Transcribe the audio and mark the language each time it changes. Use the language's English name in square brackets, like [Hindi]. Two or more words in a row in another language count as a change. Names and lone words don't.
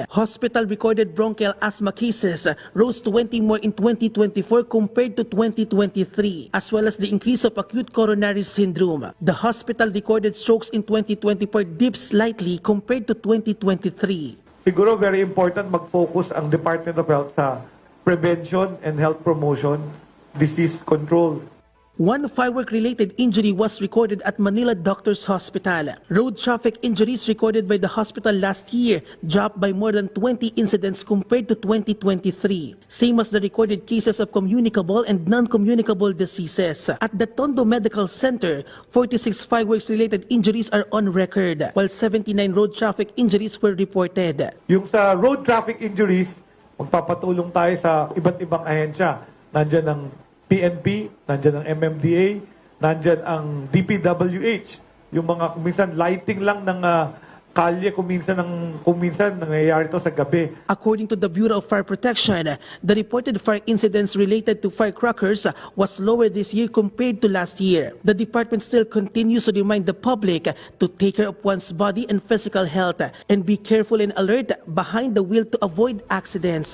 [English] Hospital recorded bronchial asthma cases rose 20 more in 2024 compared to 2023, as well as the increase of acute coronary syndrome. The hospital recorded strokes in 2024 dipped slightly compared to 2023. [Filipino] Siguro [English] very important [Filipino] mag-focus ang Department of Health sa [English] prevention and health promotion, disease control. One firework-related injury was recorded at Manila Doctors Hospital. Road traffic injuries recorded by the hospital last year dropped by more than 20 incidents compared to 2023, same as the recorded cases of communicable and non-communicable diseases. At the Tondo Medical Center, 46 fireworks-related injuries are on record, while 79 road traffic injuries were reported. [Filipino] Yung sa [English] road traffic injuries, [Filipino] magpapatulong tayo sa iba't ibang ahensya. Nandiyan ang PNP, nandyan ang MMDA, nandyan ang DPWH. Yung mga kuminsan lighting lang ng kalye, kuminsan nangyayari to sa gabi. [English] According to the Bureau of Fire Protection, the reported fire incidents related to firecrackers was lower this year compared to last year. The department still continues to remind the public to take care of one's body and physical health and be careful and alert behind the wheel to avoid accidents.